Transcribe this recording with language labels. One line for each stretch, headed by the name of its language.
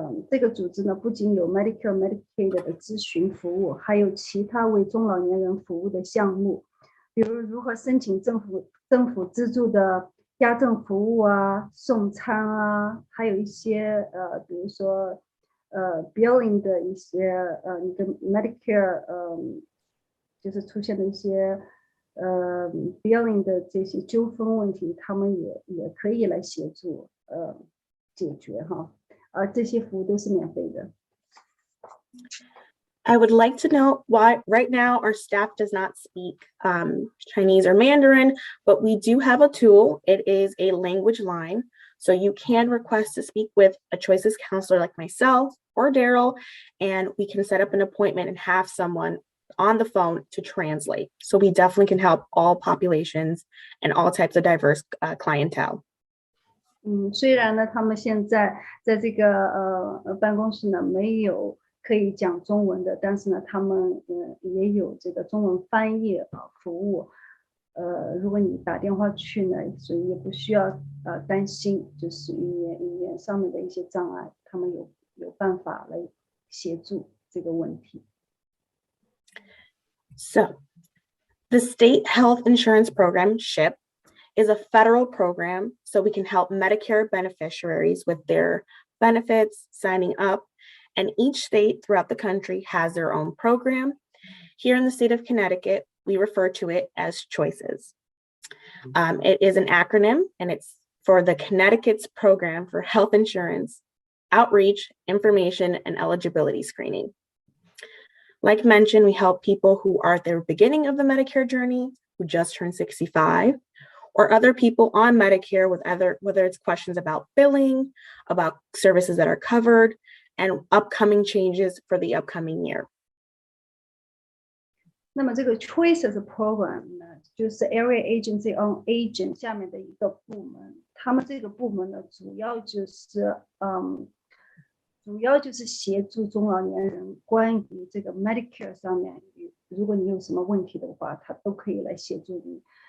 Chinese: 这个组织呢不仅有 Medicare、Medicaid 的咨询服务，还有其他为中老年人服务的项目，比如如何申请政府资助的家政服务啊、送餐啊，还有一些比如说billing 的一些你的 Medicare 就是出现的一些billing 的这些纠纷问题，他们也可以来协助解决哈，而这些服务都是免费的。
English: I would like to know why right now our staff does not speak Chinese or Mandarin, but we do have a tool. It is a language line. So you can request to speak with a choices counselor like myself or Daryl, and we can set up an appointment and have someone on the phone to translate. So we definitely can help all populations and all types of diverse clientele.
Chinese: 虽然呢，他们现在在这个办公室呢没有可以讲中文的，但是呢，他们也有这个中文翻译服务。如果你打电话去呢，所以也不需要担心，就是语言上面的一些障碍，他们有办法来协助这个问题。
English: So, the State Health Insurance Program, SHIP, is a federal program, so we can help Medicare beneficiaries with their benefits, signing up, and each state throughout the country has their own program. Here in the state of Connecticut, we refer to it as choices. It is an acronym, and it's for the Connecticut's Program for Health Insurance, Outreach, Information, and Eligibility Screening. Like mentioned, we help people who are at the beginning of the Medicare journey, who just turned 65, or other people on Medicare with whether it's questions about billing, about services that are covered, and upcoming changes for the upcoming year.
Chinese: 那么这个 Choices Program 呢，就是 Area Agency on Aging 下面的一个部门。他们这个部门呢，主要就是协助中老年人关于这个 Medicare 上面，如果你有什么问题的话，他都可以来协助你。